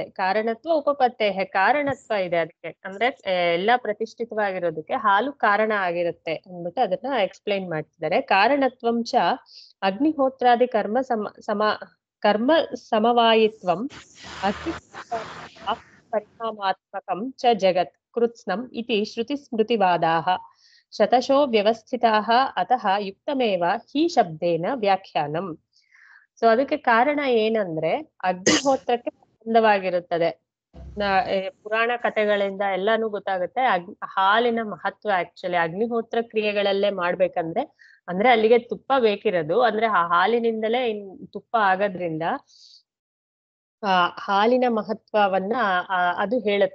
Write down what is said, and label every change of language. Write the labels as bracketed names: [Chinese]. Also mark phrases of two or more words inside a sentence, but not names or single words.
[Sanskrit] ಕಾರಣತ್ವ ಉಪಪತ್ತೇಹ, [Kannada] ಕಾರಣತ್ವ ಇದೆ ಅದಕ್ಕೆ. ಅಂದ್ರೆ ಎಲ್ಲಾ ಪ್ರತಿಷ್ಠಿತವಾಗಿರೋದಕ್ಕೆ ಹಾಲು ಕಾರಣ ಆಗಿರುತ್ತೆ ಅಂದ್ಬಿಟ್ಟು ಅದನ್ನ ಎಕ್ಸ್ಪ್ಲೈನ್ ಮಾಡ್ತಿದ್ದಾರೆ. [Sanskrit] ಕಾರಣತ್ವಂಚ ಅಗ್ನಿಹೋತ್ರಾದಿ ಕರ್ಮ ಸಮವಾಯಿತ್ವಂ ಅಗ್ನಿ ಪರಿಣಾಮಾತ್ಮಕಂ ಚ ಜಗತ್ ಕೃತ್ಸ್ನಂ ಇತಿ ಶ್ರುತಿ ಸ್ಮೃತಿವಾದಾಹ ಶತಶೋ ವ್ಯವಸ್ಥಿತಾಹ ಅತಃ ಯುಕ್ತಮೇವ ಹಿ ಶಬ್ದೇನ ವ್ಯಾಖ್ಯಾನಂ. [Kannada] ಸೊ ಅದಕ್ಕೆ ಕಾರಣ ಏನಂದ್ರೆ ಅಗ್ನಿಹೋತ್ರಕ್ಕೆ ಸಂಬಂಧವಾಗಿರುತ್ತದೆ. ಪುರಾಣ ಕಥೆಗಳಿಂದ ಎಲ್ಲಾನು ಗೊತ್ತಾಗುತ್ತೆ ಹಾಲಿನ ಮಹತ್ವ. ಆಕ್ಚುಲಿ ಅಗ್ನಿಹೋತ್ರ ಕ್ರಿಯೆಗಳಲ್ಲೇ ಮಾಡ್ಬೇಕಂದ್ರೆ ಅಂದ್ರೆ ಅಲ್ಲಿಗೆ ತುಪ್ಪ ಬೇಕಿರೋದು. ಅಂದ್ರೆ ಆ ಹಾಲಿನಿಂದಲೇ ತುಪ್ಪ ಆಗೋದ್ರಿಂದ ಹಾಲಿನ ಮಹತ್ವವನ್ನ ಅದು ಹೇಳುತ್ತೆ.